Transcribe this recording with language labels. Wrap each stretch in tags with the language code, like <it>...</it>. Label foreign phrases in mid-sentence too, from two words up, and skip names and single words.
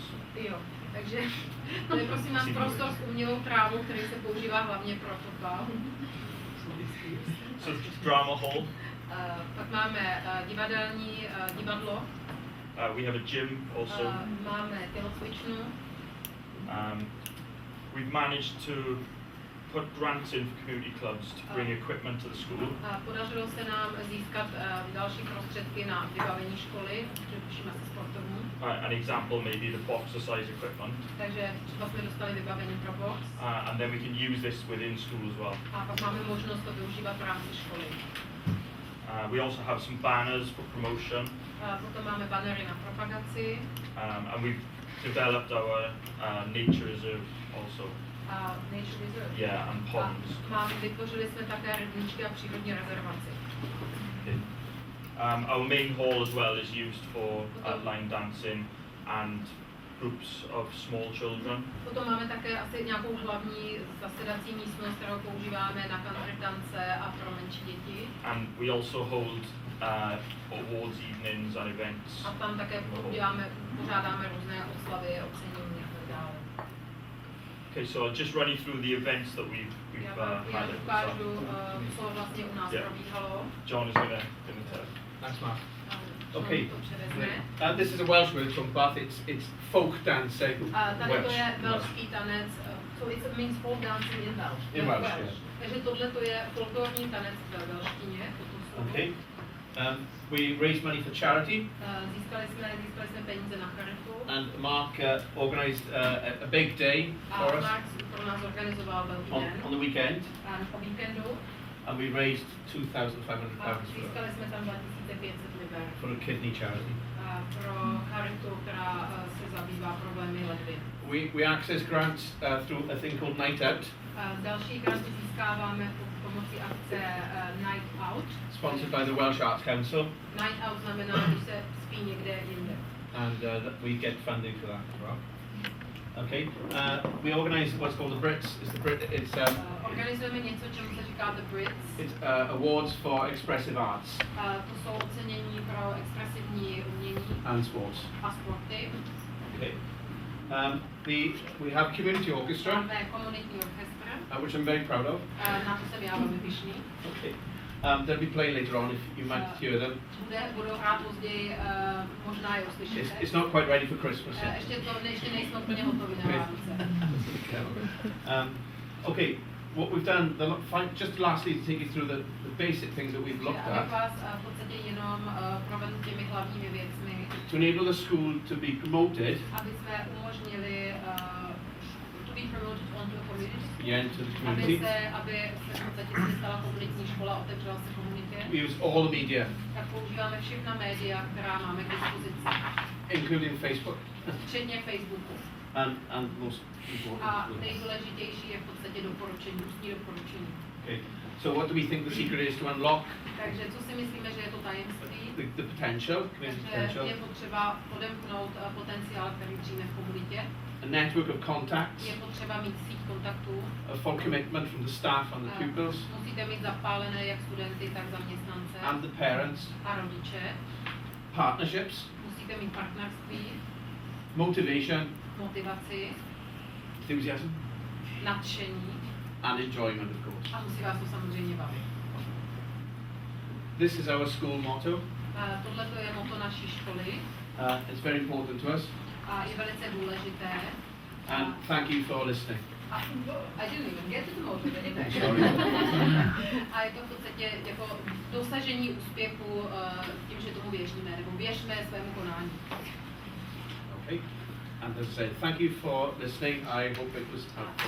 <cs>Jo, takže to je prosím nás prostor s umělou trávou, který se používá hlavně pro fotbal.</cs> <en>So drama hall.</en> <cs>Pak máme divadlo,</cs> <en>We have a gym also.</en> <cs>máme tělocvičnu.</cs> <en>We've managed to put grants in for community clubs to bring equipment to the school.</en> <cs>Podařilo se nám získat další prostředky na vybavení školy, především asi sportovní.</cs> <en>An example may be the boxer size equipment.</en> <cs>Takže třeba jsme dostali vybavení pro box.</cs> <en>And then we can use this within school as well.</en> <cs>A pak máme možnost to využívat v rámci školy.</cs> <en>We also have some banners for promotion.</en> <cs>Potom máme banery na propagaci.</cs> <en>And we've developed our nature reserve also. Nature reserve. Yeah, and ponds.</en> <cs>Vytvořili jsme také rybníčky a přírodní rezervaci.</cs> <en>Okay. Our main hall as well is used for line dancing and groups of small children.</en> <cs>Potom máme také asi nějakou hlavní zasedací místnost, kterou používáme na country tance a pro menší děti.</cs> <en>And we also hold awards evenings and events.</en> <cs>A tam také pořádáme různé oslavy, ocenění a tak dále.</cs> <en>Okay, so I'll just run you through the events that we've</en> <cs>Já</cs> <en>had.</en> <cs>ukážu, co vlastně u nás probíhalo.</cs> <en>John is gonna tell. Thanks, Mark. John Okay.</en> <cs>to převezme.</cs> <en>This is a Welsh word from Bath. It's folk dancing.</en> <cs>Tady to je</cs> <en>Welsh.</en> <cs>velšský tanec,</cs> <en>so it means folk dancing in Welsh. In Welsh, yeah.</en> <cs>Takže tohle to je folklorní tanec ve velštině, toto slovo.</cs> <en>Okay. We raised money for charity,</en> <cs>Získali jsme peníze na charitu.</cs> <en>and Mark organised a big day for</en> <cs>A</cs> <en>us</en> <cs>Mark pro nás organizoval velký den.</cs> <en>on the weekend,</en> <cs>O víkendu.</cs> <en>and we raised £2,500</en> <cs>A získali jsme tam 2500 liber.</cs> <en>for a kidney charity.</en> <cs>Pro charitu, která se zabývá problémy ledvin.</cs> <en>We access grants through a thing called Night Out,</en> <cs>Další granty získáváme pomocí akce Night Out.</cs> <en>sponsored by the Welsh Arts Council,</en> <cs>Night Out znamená, když se spí někde jinde.</cs> <en>and we get funding for that as well. Okay. We organise what's called the Brits.</en> <cs>Organizujeme něco, čemu se říká The Brits.</cs> <en>It's awards for expressive arts</en> <cs>To jsou ocenění pro expresivní umění</cs> <en>and sports.</en> <cs>a sporty.</cs> <en>Okay. We have community orchestra,</en> <cs>Máme komunitní orchestr,</cs> <en>which I'm very proud of.</en> <cs>na to jsem já velmi pyšný.</cs> <en>Okay. They'll be playing later on if you might hear them.</en> <cs>Budou hrát později, možná je uslyšíte.</cs> <en>It's not quite ready for Christmas yet.</en> <cs>Ještě nejsme úplně hotovi na Vánoce.</cs> <en>Okay, what we've done, just lastly to take you through the basic things that we've looked</en> <cs>Abych</cs> <en>at,</en> <cs>vás v podstatě jenom provedl těmi hlavními věcmi,</cs> <en>to enable the school to be promoted,</en> <cs>aby jsme umožnili</cs> <en>to be promoted onto a community, to the community.</en> <cs>aby se v podstatě stala komunitní škola, otevřela se komunitě.</cs> <en>We use all the media,</en> <cs>Tak používáme všechna média, která máme k dispozici,</cs> <en>including Facebook,</en> <cs>včetně Facebooku.</cs> <en>and most important.</en> <cs>A nejdůležitější je v podstatě doporučení, ústní doporučení.</cs> <en>Okay. So what do we think the secret is to unlock</en> <cs>Takže co si myslíme, že je to tajemství?</cs> <en>the potential, community</en> <cs>Takže</cs> <en>potential,</en> <cs>je potřeba odemknout potenciál, který dříme v komunitě.</cs> <en>a network of contacts,</en> <cs>Je potřeba mít síť kontaktů.</cs> <en>a full commitment from the staff and the pupils,</en> <cs>Musíte mít zapálené jak studenty, tak zaměstnance</cs> <en>and the parents,</en> <cs>a rodiče.</cs> <en>partnerships,</en> <cs>Musíte mít partnerství,</cs> <en>motivation,</en> <cs>motivaci,</cs> <en>enthusiasm,</en> <cs>nadšení</cs> <en>and enjoyment, of course.</en> <cs>a musí vás to samozřejmě bavit.</cs> <en>This is our school motto.</en> <cs>Tohle to je motto naší školy.</cs> <en>It's very important to us. A je velice důležité. And thank you for listening. I didn't even get to the motivation. Sorry.</en> <cs>A je to v podstatě jako dosažení úspěchu tím, že tomu věříme, nebo věřme svému konání.</cs> <en>Okay. And as I say, thank you for listening. I hope it was helpful.</en>